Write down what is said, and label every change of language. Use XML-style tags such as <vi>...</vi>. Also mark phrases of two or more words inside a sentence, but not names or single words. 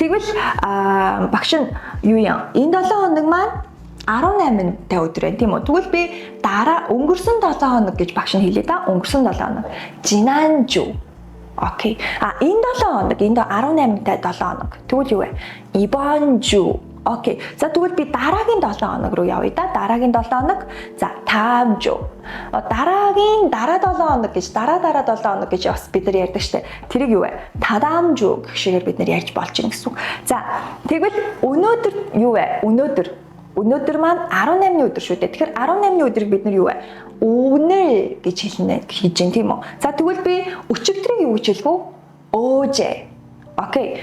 <mn>За тэгвэл багш нь юу юм? Энэ 7 хоног маань 18-тай өдөр байна тийм үү. Тэгвэл би дараа өнгөрсөн 7 хоног гэж багш нь хэлээ да. Өнгөрсөн 7 хоног. 지난주. Окей. Энэ 7 хоног, энд 18-тай 7 хоног. Тэгвэл юу вэ?</mn> <ko>이번 주.</ko> <mn>Окей. За тэгвэл би дараагийн 7 хоног руу явъя да. Дараагийн 7 хоног. За</mn> <ko>다음 주.</ko> <mn>дараагийн дараа 7 хоног гэж дараа 7 хоног гэж бас бид нар ярьдаг штэ. Тэрийг юу вэ?</mn> <ko>다다음 주</ko> <mn>гэх шигээр бид нар ярьж болж байна гэсэн үг. За тэгвэл өнөөдөр юу вэ? Өнөөдөр маань 18-ны өдөр шүү дээ. Тэгэхээр 18-ны өдрийг бид нар юу вэ? 오늘 гэж хэлнэ хийж гин тийм үү? За тэгвэл би өчигдрийг юу гэж хэлэх вэ?</mn> <ko>어제. Окей.</ko>